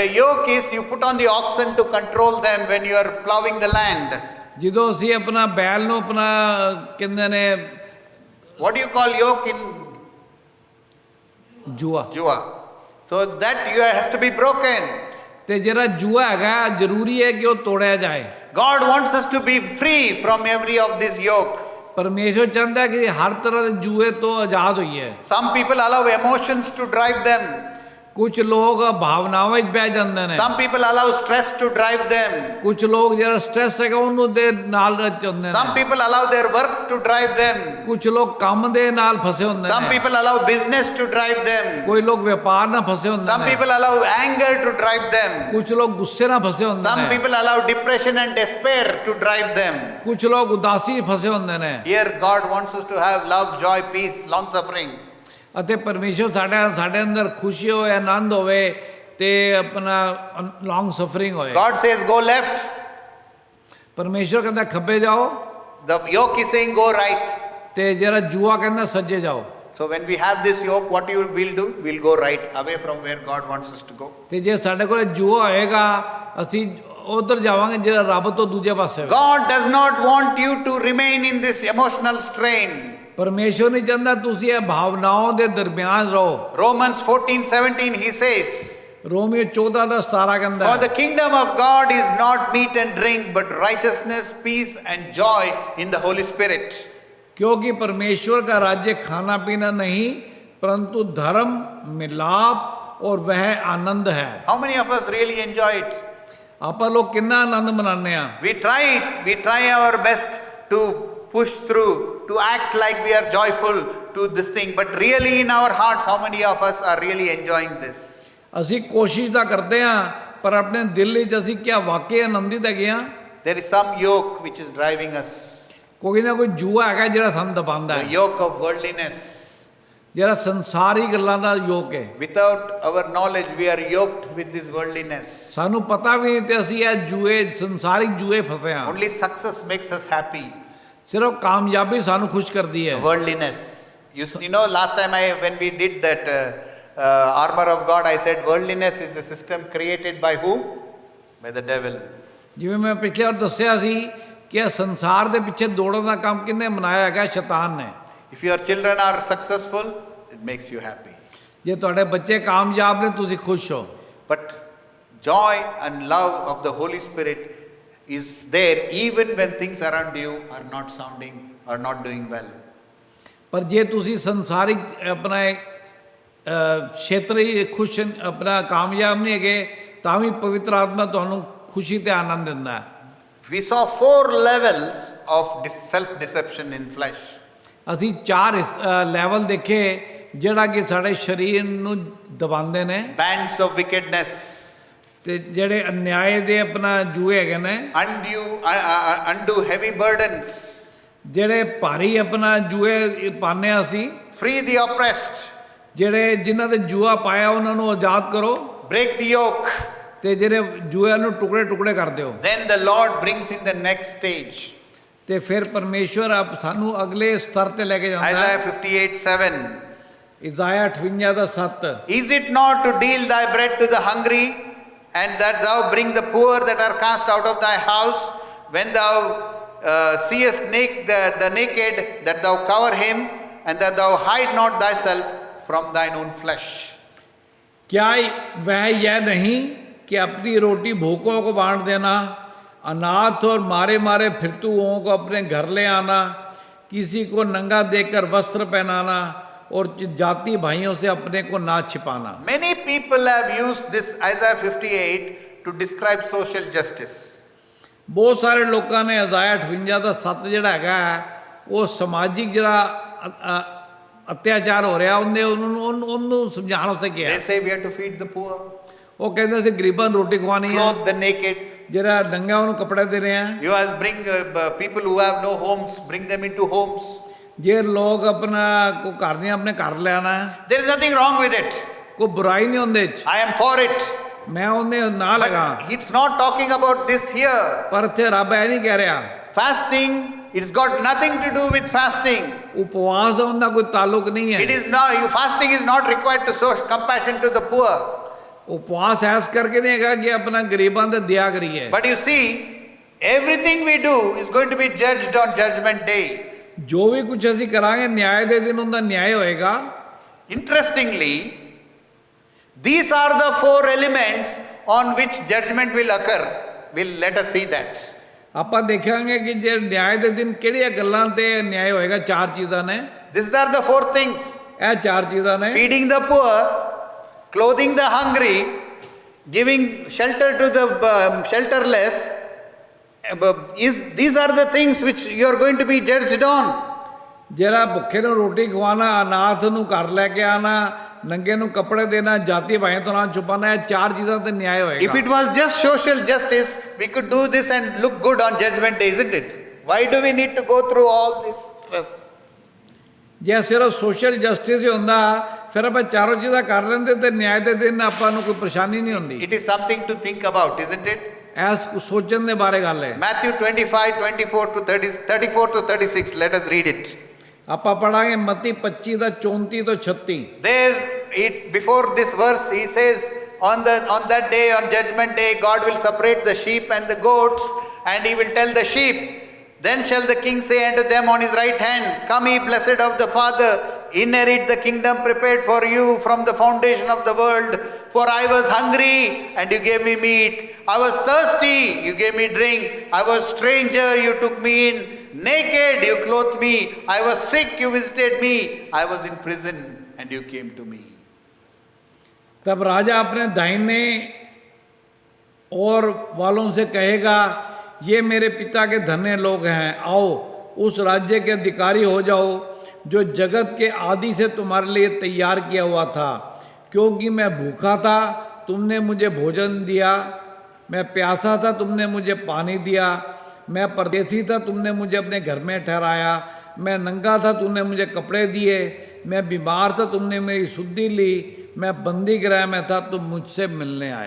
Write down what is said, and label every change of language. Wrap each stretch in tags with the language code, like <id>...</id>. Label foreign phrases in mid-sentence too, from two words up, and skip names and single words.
<en>A yoke is you put on the oxen to control them when you are plowing the land.</en> <pa>ਜਦੋਂ ਅਸੀਂ ਆਪਣਾ ਬੈਲ ਨੂੰ ਆਪਣਾ ਕਹਿੰਦੇ ਨੇ</pa> <en>What do you call yoke in</en> <pa>ਜੂਆ, Jua?</pa> <en>So that you has to be broken.</en> <pa>ਤੇ ਜਿਹੜਾ ਜੂਆ ਹੈਗਾ ਜ਼ਰੂਰੀ ਹੈ ਕਿ ਉਹ ਤੋੜਿਆ ਜਾਏ।</pa> <en>God wants us to be free from every of this yoke.</en> <pa>ਪਰਮੇਸ਼ਰ ਚਾਹੁੰਦਾ ਹੈ ਕਿ ਹਰ ਤਰ੍ਹਾਂ ਦੇ ਜੂਏ ਤੋਂ ਆਜ਼ਾਦ ਹੋਈਏ।</pa> <en>Some people allow emotions to drive them.</en> <pa>ਕੁਝ ਲੋਕ ਭਾਵਨਾਵਾਂ ਵਿੱਚ ਬਹਿ ਜਾਂਦੇ ਨੇ।</pa> <en>Some people allow stress to drive them.</en> <pa>ਕੁਝ ਲੋਕ ਜਿਹੜਾ ਸਟ੍ਰੈਸ ਹੈਗਾ ਉਹਨੂੰ ਦੇ ਨਾਲ ਚੱਲਦੇ</pa> <en>Some</en> <pa>ਨੇ।</pa> <en>people allow their work to drive them.</en> <pa>ਕੁਝ ਲੋਕ ਕੰਮ ਦੇ ਨਾਲ ਫਸੇ ਹੁੰਦੇ</pa> <en>Some</en> <pa>ਨੇ।</pa> <en>people allow business to drive them.</en> <pa>ਕੋਈ ਲੋਕ ਵਪਾਰ ਨਾਲ ਫਸੇ ਹੁੰਦੇ</pa> <en>Some</en> <pa>ਨੇ।</pa> <en>people allow anger to drive them.</en> <pa>ਕੁਝ ਲੋਕ ਗੁੱਸੇ ਨਾਲ ਫਸੇ ਹੁੰਦੇ</pa> <en>Some</en> <pa>ਨੇ।</pa> <en>people allow depression and despair to drive them.</en> <pa>ਕੁਝ ਲੋਕ ਉਦਾਸੀ ਫਸੇ ਹੁੰਦੇ ਨੇ।</pa> <en>Here God wants us to have love, joy, peace, long suffering.</en> <pa>ਅਤੇ ਪਰਮੇਸ਼ਰ ਸਾਡੇ ਅੰਦਰ ਖੁਸ਼ੀ ਹੋਵੇ, ਆਨੰਦ ਹੋਵੇ ਤੇ ਆਪਣਾ</pa> <en>long suffering</en> <pa>ਹੋਏ।</pa> <en>God says go left.</en> <pa>ਪਰਮੇਸ਼ਰ ਕਹਿੰਦਾ ਖੱਬੇ ਜਾਓ</pa> <en>The yoke is saying go right.</en> <pa>ਤੇ ਜਿਹੜਾ ਜੂਆ ਕਹਿੰਦਾ ਸੱਜੇ ਜਾਓ।</pa> <en>So when we have this yoke, what you will do? We'll go right away from where God wants us to go.</en> <pa>ਤੇ ਜੇ ਸਾਡੇ ਕੋਲ ਜੂਆ ਹੋਏਗਾ ਅਸੀਂ ਉਧਰ ਜਾਵਾਂਗੇ ਜਿਹੜਾ ਰੱਬ ਤੋਂ ਦੂਜੇ ਪਾਸੇ ਹੋਵੇ।</pa> <en>God does not want you to remain in this emotional strain.</en> <pa>ਪਰਮੇਸ਼ਰ ਨਹੀਂ ਚਾਹੁੰਦਾ ਤੁਸੀਂ ਇਹ ਭਾਵਨਾਵਾਂ ਦੇ ਦਰਮਿਆਨ ਰਹੋ।</pa> <en>Romans 14:17 he says,</en> <pa>ਰੋਮੀਓ 14:17 ਕਹਿੰਦਾ</pa> <en>for the kingdom of God is not meat and drink, but righteousness, peace and joy in the Holy Spirit.</en> <hi>क्योंकि परमेश्वर का राज्य खाना पीना नहीं परंतु धर्म, मिलाप और वह आनंद है।</hi> <en>How many of us really enjoy it?</en> <pa>ਆਪਾਂ ਲੋਕ ਕਿੰਨਾ ਆਨੰਦ ਮਨਾਉਂਦੇ ਆ।</pa> <en>We try it. We try our best to push through, to act like we are joyful to this thing. But really in our hearts, how many of us are really enjoying this?</en> <pa>ਅਸੀਂ ਕੋਸ਼ਿਸ਼ ਤਾਂ ਕਰਦੇ ਆ ਪਰ ਆਪਣੇ ਦਿਲ ਵਿੱਚ ਅਸੀਂ ਕਿਆ ਵਾਕਈ ਆਨੰਦਿਤ ਹੈਗੇ ਆ।</pa> <en>There is some yoke which is driving us.</en> <pa>ਕੋਈ ਨਾ ਕੋਈ ਜੂਆ ਹੈਗਾ ਜਿਹੜਾ ਸਾਨੂੰ ਦਬਾਉਂਦਾ</pa> <en>The</en> <pa>ਹੈ,</pa> <en>yoke of worldliness.</en> <pa>ਜਿਹੜਾ ਸੰਸਾਰੀ ਗੱਲਾਂ ਦਾ ਯੋਗ ਹੈ।</pa> <en>Without our knowledge, we are yoked with this worldliness.</en> <pa>ਸਾਨੂੰ ਪਤਾ ਵੀ ਨਹੀਂ ਤੇ ਅਸੀਂ ਇਹ ਜੂਏ ਸੰਸਾਰਿਕ ਜੂਏ ਫਸੇ ਆ।</pa> <en>Only success makes us happy.</en> <pa>ਸਿਰਫ ਕਾਮਯਾਬੀ ਸਾਨੂੰ ਖੁਸ਼ ਕਰਦੀ ਹੈ।</pa> <en>Worldliness. You know, last time when we did that armor of God, I said worldliness is a system created by who? By the devil.</en> <pa>ਜਿਵੇਂ ਮੈਂ ਪਿਛਲੇ ਵਾਰ ਦੱਸਿਆ ਸੀ ਕਿ ਇਹ ਸੰਸਾਰ ਦੇ ਪਿੱਛੇ ਦੌੜਨ ਦਾ ਕੰਮ ਕਿਹਨੇ ਬਣਾਇਆ ਹੈਗਾ? ਸ਼ੈਤਾਨ ਨੇ।</pa> <en>If your children are successful, it makes you happy.</en> <pa>ਜੇ ਤੁਹਾਡੇ ਬੱਚੇ ਕਾਮਯਾਬ ਨੇ ਤੁਸੀਂ ਖੁਸ਼ ਹੋ।</pa> <en>But joy and love of the Holy Spirit is there even when things around you are not sounding or not doing well.</en> <pa>ਪਰ ਜੇ ਤੁਸੀਂ ਸੰਸਾਰਿਕ ਆਪਣਾ ਖੇਤਰੀ ਖੁਸ਼ ਆਪਣਾ ਕਾਮਯਾਬ ਨਹੀਂ ਹੈਗੇ ਤਾਂ ਵੀ ਪਵਿੱਤਰ ਆਤਮਾ ਤੁਹਾਨੂੰ ਖੁਸ਼ੀ ਤੇ ਆਨੰਦ ਦਿੰਦਾ ਹੈ।</pa> <en>We saw 4 levels of self-deception in flesh.</en> <pa>ਅਸੀਂ 4 ਲੈਵਲ ਦੇਖੇ ਜਿਹੜਾ ਕਿ ਸਾਡੇ ਸਰੀਰ ਨੂੰ ਦਬਾਉਂਦੇ ਨੇ</pa> <en>bands of wickedness,</en> <pa>ਤੇ ਜਿਹੜੇ ਅਨਿਆਏ ਦੇ ਆਪਣਾ ਜੂਏ ਹੈਗੇ ਨੇ,</pa> <en>undo heavy burdens,</en> <pa>ਜਿਹੜੇ ਭਾਰੀ ਆਪਣਾ ਜੂਏ ਪਾਉਂਦੇ ਹਾਂ ਅਸੀਂ,</pa> <en>free the oppressed,</en> <pa>ਜਿਹੜੇ ਜਿਨ੍ਹਾਂ ਦੇ ਜੂਆ ਪਾਇਆ ਉਹਨਾਂ ਨੂੰ ਆਜ਼ਾਦ ਕਰੋ,</pa> <en>break the yoke.</en> <pa>ਤੇ ਜਿਹੜੇ ਜੂਆਂ ਨੂੰ ਟੁਕੜੇ ਟੁਕੜੇ ਕਰ ਦਿਓ।</pa> <en>Then the Lord brings in the next stage.</en> <pa>ਤੇ ਫਿਰ ਪਰਮੇਸ਼ਵਰ ਆਪ ਸਾਨੂੰ ਅਗਲੇ ਸਤਰ ਤੇ ਲੈ ਕੇ ਜਾਂਦਾ ਹੈ।</pa> <en>Isaiah 58:7.</en> <pa>ਇਜ਼ਾਇਆ 58 ਦਾ 7।</pa> <en>Is it not to deal thy bread to the hungry, and that thou bring the poor that are cast out of thy house, when thou seest the naked, that thou cover him, and that thou hide not thyself from thine own flesh?</en> <hi>क्या वह यह नहीं कि अपनी रोटी भूखों को बांट देना, अनाथ और मारे मारे फिरतुओं को अपने घर ले आना, किसी को नंगा देखकर वस्त्र पहनाना, और जाति भाइयों से अपने को ना छिपाना।</hi> <en>Many people have used this Isaiah 58 to describe social justice.</en> <pa>ਬਹੁਤ ਸਾਰੇ ਲੋਕਾਂ ਨੇ ਇਜ਼ਾਇਆ 58 ਦਾ 7 ਜਿਹੜਾ ਹੈਗਾ ਉਹ ਸਮਾਜਿਕ ਜਿਹੜਾ ਅਤਿਆਚਾਰ ਹੋ ਰਿਹਾ ਉਹਨੂੰ ਸਮਝਾਉਣ ਵਾਸਤੇ ਕਿਹਾ।</pa> <en>They say we have to feed the poor,</en> <pa>ਉਹ ਕਹਿੰਦੇ ਸੀ ਗਰੀਬਾਂ ਨੂੰ ਰੋਟੀ ਖਵਾਉਣੀ ਹੈ,</pa> <en>clothe the naked.</en> <pa>ਜਿਹੜਾ ਨੰਗਾ ਉਹਨੂੰ ਕੱਪੜੇ ਦੇਣੇ ਆ।</pa> <en>You must bring people who have no homes, bring them into homes.</en> <pa>ਜੇ ਲੋਕ ਆਪਣਾ ਕੋ ਘਰ ਨਹੀਂ ਆਪਣੇ ਘਰ ਲਿਆਣਾ ਹੈ,</pa> <en>There is nothing wrong with it.</en> <pa>ਕੋਈ ਬੁਰਾਈ ਨਹੀਂ ਉਹਦੇ 'ਚ,</pa> <en>I am for it.</en> <pa>ਮੈਂ ਉਹਦੇ ਨਾਲ ਹੈਗਾ।</pa> <en>But it's not talking about this here.</en> <pa>ਪਰ ਇੱਥੇ ਰੱਬ ਇਹ ਨਹੀਂ ਕਹਿ ਰਿਹਾ।</pa> <en>Fasting, it's got nothing to do with fasting.</en> <pa>ਉਪਵਾਸ ਦਾ ਉਹਦਾ ਕੋਈ ਤਾਲੁਕ ਨਹੀਂ</pa> <en>It</en> <pa>ਹੈ।</pa> <en>is not, fasting is not required to show compassion to the poor.</en> <pa>ਉਪਵਾਸ ਐਸ ਕਰਕੇ ਨਹੀਂ ਹੈਗਾ ਕਿ ਆਪਣਾ ਗਰੀਬਾਂ ਤੇ ਦਇਆ ਕਰੀਏ।</pa> <en>But you see, everything we do is going to be judged on Judgment Day.</en> <pa>ਜੋ ਵੀ ਕੁਝ ਅਸੀਂ ਕਰਾਂਗੇ ਨਿਆਂ ਦੇ ਦਿਨ ਉਹਦਾ ਨਿਆਂ ਹੋਏਗਾ।</pa> <en>Interestingly, these are the four elements on which judgment will occur. Let us see that.</en> <pa>ਆਪਾਂ ਦੇਖਾਂਗੇ ਕਿ ਜੇ ਨਿਆਂ ਦੇ ਦਿਨ ਕਿਹੜੀਆਂ ਗੱਲਾਂ ਤੇ ਨਿਆਂ ਹੋਏਗਾ। ਚਾਰ ਚੀਜ਼ਾਂ ਨੇ।</pa> <en>These are the four things.</en> <pa>ਇਹ ਚਾਰ ਚੀਜ਼ਾਂ ਨੇ।</pa> <en>Feeding the poor, clothing the hungry, giving shelter to the shelterless. These are the things which you are going to be judged on.</en> <pa>ਜਿਹੜਾ ਭੁੱਖੇ ਨੂੰ ਰੋਟੀ ਖਵਾਉਣਾ, ਅਨਾਥ ਨੂੰ ਘਰ ਲੈ ਕੇ ਆਣਾ, ਨੰਗੇ ਨੂੰ ਕੱਪੜੇ ਦੇਣਾ, ਜਾਤੀ ਭਾਈਆਂ ਤੋਂ ਨਾ ਛੁਪਾਣਾ, ਇਹ ਚਾਰ ਚੀਜ਼ਾਂ ਤੇ ਨਿਆਂ ਹੋਏਗਾ।</pa> <en>If it was just social justice, we could do this and look good on Judgment Day, isn't it? Why do we need to go through all this stuff?</en> <pa>ਜੇ ਸਿਰਫ</pa> <en>social justice</en> <pa>ਹੀ ਹੁੰਦਾ ਫਿਰ ਆਪਾਂ ਚਾਰੋਂ ਚੀਜ਼ਾਂ ਕਰ ਲੈਂਦੇ ਤੇ ਨਿਆਂ ਦੇ ਦਿਨ ਆਪਾਂ ਨੂੰ ਕੋਈ ਪਰੇਸ਼ਾਨੀ ਨਹੀਂ ਹੁੰਦੀ।</pa> <en>It is something to think about, isn't it?</en> <pa>ਐਸ ਸੋਚਣ ਦੇ ਬਾਰੇ ਗੱਲ ਹੈ।</pa> <en>Matthew 25:24 to 34 to 36. Let us read it.</en> <pa>ਆਪਾਂ ਪੜਾਂਗੇ ਮਤੀ 25 ਦਾ 34 ਤੋਂ 36।</pa> <en>There, before this verse, he says, on that day, on Judgment Day, God will separate the sheep and the goats, and he will tell the sheep, then shall the king say unto them on his right hand, come ye blessed of the Father, inherit the kingdom prepared for you from the foundation of the world. For I was hungry, and you gave me meat. I was thirsty, you gave me drink. I was stranger, you took me in. Naked, you clothed me. I was sick, you visited me. I was in prison, and you came to me.</en> <hi>तब राजा अपने दाहिने और वालों से कहेगा, ये मेरे पिता के धन्य लोग हैं, आओ उस राज्य के अधिकारी हो जाओ जो जगत के आदि से तुम्हारे लिए तैयार किया हुआ था। क्योंकि मैं भूखा था, तुमने मुझे भोजन दिया, मैं प्यासा था, तुमने मुझे पानी दिया, मैं परदेसी था, तुमने मुझे अपने घर में ठहराया, मैं नंगा था, तुमने मुझे कपड़े दिए, मैं बीमार था, तुमने मेरी सुधि ली, मैं बंदी गृह में था, तुम मुझसे मिलने आए।</hi>